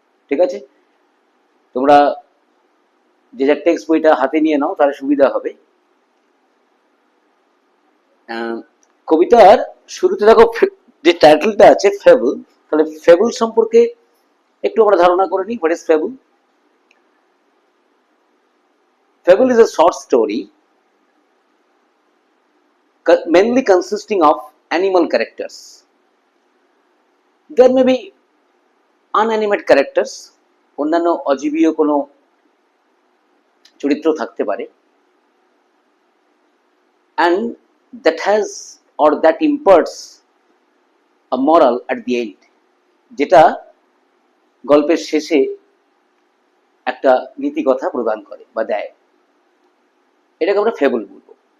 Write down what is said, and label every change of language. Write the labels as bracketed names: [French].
[Bangla] ঠিক আছে, তোমরা যে যার টেক্সট বইটা হাতে নিয়ে নাও, তাহলে সুবিধা হবে। কবিতার শুরুতে দেখো যে টাইটেলটা আছে ফেবল, তাহলে ফেবল সম্পর্কে একটু আমরা ধারণা করে নিই। [English] What is fable? Fable is a short story mainly consisting of animal characters. There may be unanimate characters, [Bangla] অন্যান্য অজীবীয় কোনো চরিত্র থাকতে পারে, [English] and that has or that imparts a moral at the end, [Bangla] যেটা গল্পের শেষে একটা নীতি কথা প্রদান করে বা দেয়, এটাকে আমরা ফেবল বলবো।